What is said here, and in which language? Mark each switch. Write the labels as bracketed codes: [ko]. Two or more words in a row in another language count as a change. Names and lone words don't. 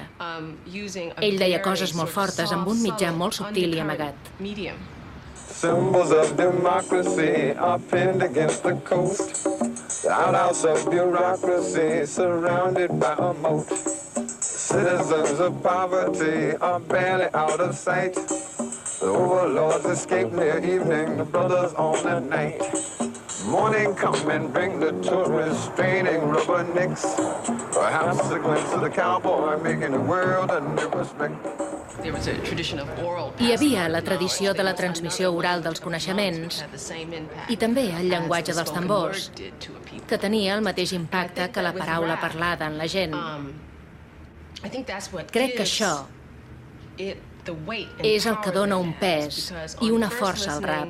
[ca] Ell deia coses molt fortes amb un mitjà molt subtil i amagat. [en] Symbols of democracy are pinned against the coast. The outhouse of bureaucracy surrounded by a moat. Citizens of poverty are barely out of sight. The overlords escape near evening, the brothers on the night. Morning come and bring the tourists straining rubbernecks. Perhaps a glimpse of the cowboy making the world a new respect. [ca] Hi havia la tradició de la transmissió oral dels coneixements i també el llenguatge dels tambors, que tenia el mateix impacte que la paraula parlada en la gent. Crec que això és el que dona un pes i una força al rap.